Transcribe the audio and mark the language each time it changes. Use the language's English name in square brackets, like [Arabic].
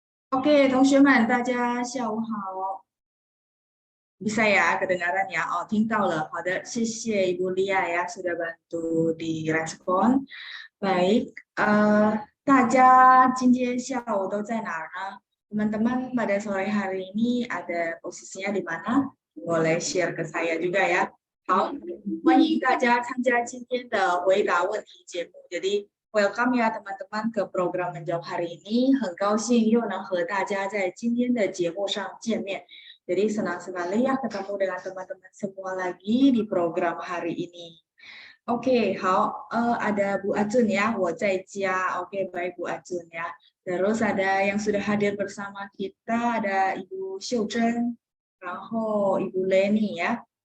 [Chinese] Oke, 同学们，大家下午好。 [Indonesian] Bisa ya kedengaran ya? Oh, [Chinese] 听到了。好的，谢谢 [Indonesian] Ibu Lia ya sudah bantu direspon. [Chinese] Baik, 大家今天下午都在哪儿呢? [Indonesian] Teman-teman pada sore hari ini ada posisinya di mana? Boleh share ke saya juga ya. [Chinese] 好，欢迎大家参加今天的回答问题节目。 [Indonesian] Jadi welcome ya teman-teman ke program menjawab hari ini. [Chinese] 很高兴又能和大家在今天的节目上见面。 [Indonesian] Jadi senang sekali ya ketemu dengan teman-teman semua lagi di program hari ini. Oke, 好, ada Bu Ajun ya, [Chinese] 我在家. [Indonesian] Oke, baik Bu Ajun ya. Terus ada yang sudah hadir bersama kita, ada Ibu Xiuzhen, [Chinese] 然后 [Indonesian] Ibu Leni ya.